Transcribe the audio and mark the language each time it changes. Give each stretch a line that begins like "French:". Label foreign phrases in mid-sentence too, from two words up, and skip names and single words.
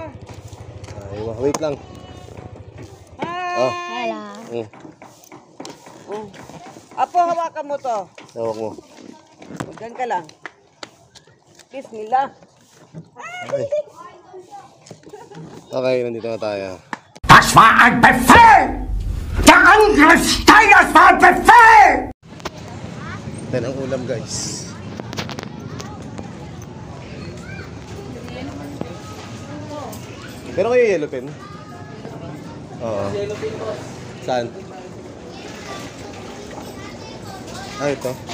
Filipino: Aywa, wait lang. Oh. Hala. Oh. Apo, hawakan mo to. Tawag mo. Diyan ka lang. Bismillah. Okay. Okay, nandito na tayo.
German: Das war ein Befehl! Der Angriff Steiners war ein Befehl!
Filipino: Yan ang ulam, guys. Pero kayo
English: yellow pen?
Filipino: Oo. Saan? Ah, ito.